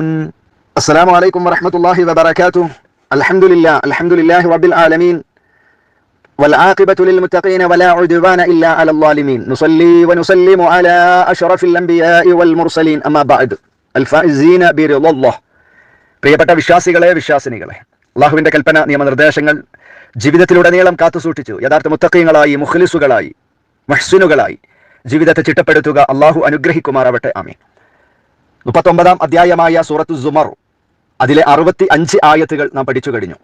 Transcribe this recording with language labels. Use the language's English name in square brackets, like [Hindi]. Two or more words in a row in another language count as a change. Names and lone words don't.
[Arabic] السلام عليكم ورحمة الله وبركاته. الحمد لله رب العالمين والعاقبة للمتقين ولا عدوان إلا على الظالمين. نصلي ونسلم على أشرف الأنبياء والمرسلين أما بعد الفائزين برضا الله. [Malayalam] പ്രിയപ്പെട്ട വിശ്വാസികളെ, വിശ്വാസിനികളെ, അള്ളാഹുവിന്റെ കൽപ്പന നിയമനിർദ്ദേശങ്ങൾ ജീവിതത്തിലുടനീളം കാത്തുസൂക്ഷിച്ചു യഥാർത്ഥ മുത്തഖീങ്ങളായി, മുഖ്ലിസുകളായി, മുഹ്സിനുകളായി ജീവിതത്തെ ചിട്ടപ്പെടുത്തുക അള്ളാഹു അനുഗ്രഹിക്കുമാറാവട്ടെ. ആമീൻ. 39-ാം അധ്യായമായ സൂറത്തു സുമർ, അതിലെ 65 ആയത്തുകൾ നാം പഠിച്ചു കഴിഞ്ഞു.